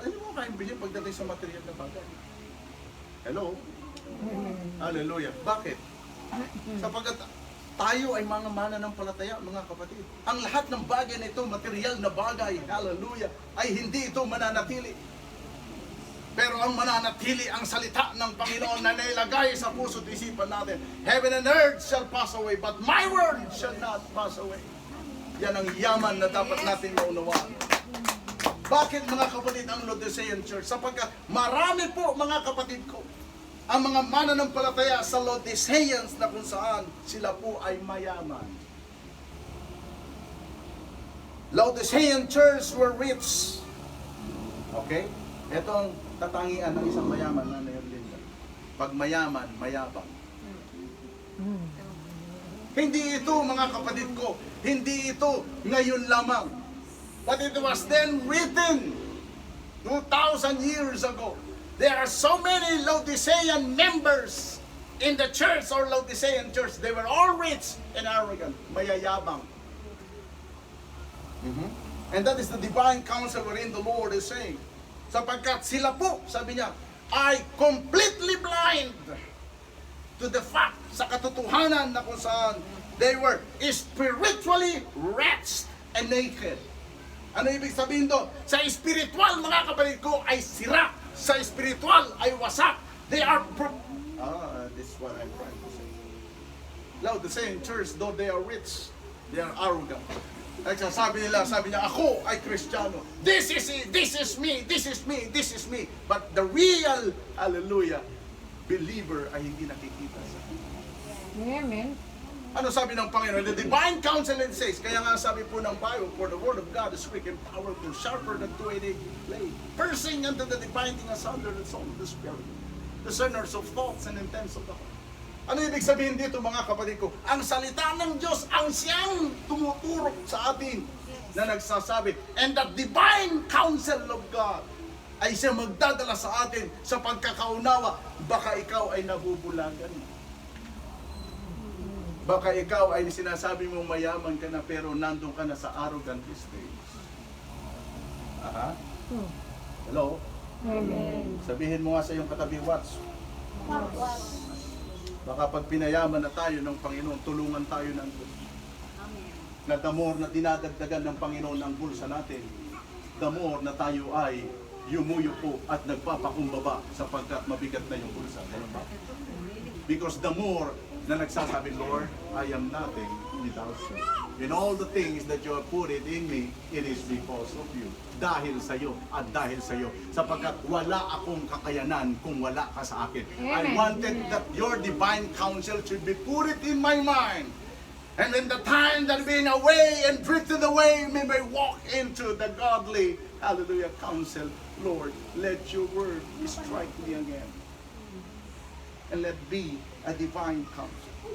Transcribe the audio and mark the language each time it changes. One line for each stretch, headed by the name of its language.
Filipino: Ay, hindi mo kaya bigyan pagdating sa material na bagay. Hello? Hallelujah. Bakit? Sapagkat tayo ay mga mananampalataya, mga kapatid. Ang lahat ng bagay na ito, material na bagay, hallelujah, ay hindi ito mananatili. Pero ang mananatili ang salita ng Panginoon na nailagay sa puso't isipan natin.
English: Heaven and earth shall pass away, but my word shall not pass away.
Filipino: Yan ang yaman na dapat natin maunawaan. Bakit mga kapatid ang Laodicean Church? Sapagkat marami po mga kapatid ko, ang mga mananampalataya sa Laodiceans na kung saan sila po ay mayaman.
English: Laodicean Church were rich. Okay?
Filipino: Ito ang katangian ng isang mayaman na Linda. Pag mayaman, mayabang. Hindi ito mga kapatid ko, hindi ito ngayon lamang.
English: But it was then written 2,000 years ago. There are so many Laodicean members in the church or Laodicean church. They were all rich and arrogant,
Filipino: mayayabang.
English: And that is the divine counsel wherein the Lord is saying.
Filipino: Sapagkat sila po, sabi niya, ay
English: completely blind to the fact,
Filipino: sa katotohanan na kung saan
English: they were spiritually wretched and naked.
Filipino: Ano ibig sabihin doon? Sa spiritual, mga kapatid ko, ay sira. Sa spiritual, ay wasak.
English: They are this is what I'm trying to say. Laodicean church, though they are rich, they are arrogant.
Filipino: Sabi niya, ako ay Kristiyano.
English: This is me, this is me, this is me. But the real, hallelujah, believer
Filipino: ay hindi nakikita sa kanya. Amen. Ano sabi ng Panginoon?
English: The divine counsel and says,
Filipino: kaya nga sabi po ng Bible,
English: for the word of God is quick and powerful, sharper than two-edged blade, piercing unto the dividing asunder the soul of the spirit, discerners of thoughts and intents of the heart.
Filipino: Ano ibig sabihin dito mga kapatid ko? Ang salita ng Diyos ang siyang tumuturok sa atin na nagsasabi.
English: And the divine counsel of God
Filipino: ay siya magdadala sa atin sa pagkakaunawa. Baka ikaw ay nabubulagan. Baka ikaw ay sinasabi mong mayaman ka na pero nandun ka na sa arrogant stage. Aha. Hello? Amen. Sabihin mo nga sa iyong katabi, watch. Baka pag pinayaman na tayo ng Panginoon, tulungan tayo ng Diyos. Na the more na dinadagdagan ng Panginoon ang bulsa natin, the more na tayo ay yumuyuko at nagpapakumbaba sapagkat mabigat na yung bulsa. Ganun ba?
English: Because the more
Filipino: na nagsasabi,
English: Lord, I am nothing without you. In all the things that you have put it in me, it is because of you.
Filipino: Dahil sa iyo at dahil sa iyo. Sapagkat wala akong kakayanan kung wala ka sa akin.
English: I wanted that your divine counsel should be put it in my mind. And in the time that being away and drifted away, we may walk into the godly, hallelujah, counsel. Lord, let your word strike me again. And let be a divine counsel.